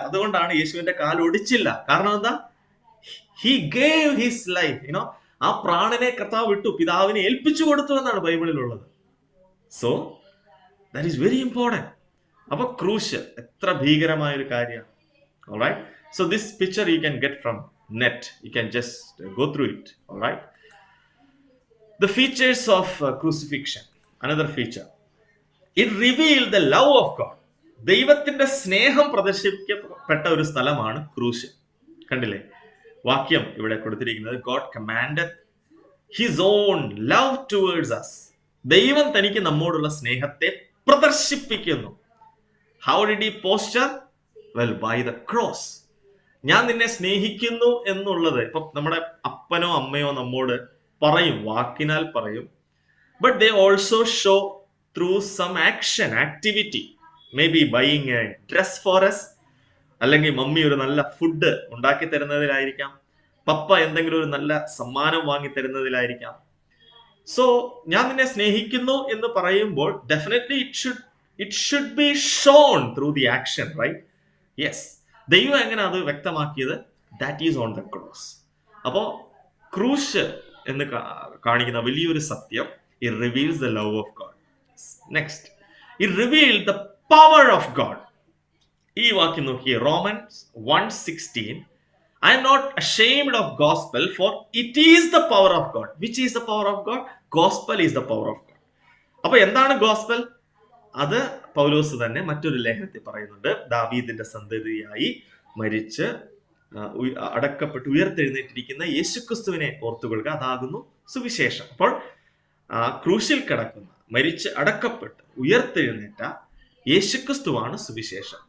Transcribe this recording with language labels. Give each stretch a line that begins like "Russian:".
Malayalam: അതുകൊണ്ടാണ് യേശുവിന്റെ കാൽ ഒടിച്ചില്ല. കാരണം എന്താ?
English: He gave his life.
Malayalam: ആ പ്രാണനെ കർത്താവ് വിട്ടു, പിതാവിനെ ഏൽപ്പിച്ചു കൊടുത്തു എന്നാണ് ബൈബിളിലുള്ളത്.
English: So that is very important.
Malayalam: അപ്പൊ ക്രൂശ് എത്ര ഭീകരമായ ഒരു കാര്യമാണ്.
English: Alright, so this picture you can get from net. You can just go through it. Alright, the features of crucifixion. Another feature, it revealed the love of God.
Malayalam: ദൈവത്തിന്റെ സ്നേഹം പ്രദർശിപ്പിക്കപ്പെട്ട ഒരു സ്ഥലമാണ് ക്രൂശ്. കണ്ടില്ലേ വാക്യം ഇവിടെ കൊടുത്തിരിക്കുന്നത്?
English: God commanded his own love towards us.
Malayalam: ദൈവം തനിക്ക് നമ്മോടുള്ള സ്നേഹത്തെ പ്രദർശിപ്പിക്കുന്നു.
English: How did he posture? Well, by the cross.
Malayalam: ഞാൻ നിന്നെ സ്നേഹിക്കുന്നു എന്നുള്ളത് ഇപ്പൊ നമ്മുടെ അപ്പനോ അമ്മയോ നമ്മോട് പറയും, വാക്കിനാൽ പറയും.
English: But they also show through some action, activity. May be buying a dress for us,
Malayalam: അല്ലെങ്കിൽ മമ്മി ഒരു നല്ല ഫുഡ് ഉണ്ടാക്കി തരുന്നതിലായിരിക്കാം, പപ്പ എന്തെങ്കിലും ഒരു നല്ല സമ്മാനം വാങ്ങി തരുന്നതിലായിരിക്കാം.
English: so
Malayalam: ഞാൻ നിന്നെ സ്നേഹിക്കുന്നു എന്ന് പറയുമ്പോൾ
English: Definitely it should be shown through the action, right? Yes.
Malayalam: ദൈവം എങ്ങനെ അത് വ്യക്തമാക്കിയത്?
English: That is on the cross.
Malayalam: അപ്പോ ക്രൂശ് എന്ന് കാണിക്കുന്ന വലിയൊരു സത്യം,
English: It reveals the love of God. Next, it revealed the power of God.
Malayalam: ഈ വാക്യം നോക്കിയേ, romance 1:16.
English: I am not ashamed of gospel, for it is the power of God. Which is the power of God? Gospel is the power of God.
Malayalam: അപ്പൊ എന്താണ് gospel? അത് പൗലോസ് തന്നെ മറ്റൊരു ലേഖനത്തിൽ പറയുന്നുണ്ട്. ദാവീദിന്റെ സന്തതിയായി മരിച്ച് അടക്കപ്പെട്ട് ഉയർത്തെഴുന്നേറ്റിരിക്കുന്ന യേശുക്രിസ്തുവിനെ ഓർത്തുകൊള്ളുക, അതാകുന്നു സുവിശേഷം. അപ്പോൾ ക്രൂശിൽ കിടക്കുന്ന, മരിച്ച് അടക്കപ്പെട്ട് ഉയർത്തെഴുന്നേറ്റ യേശുക്രിസ്തുവാണ് സുവിശേഷം.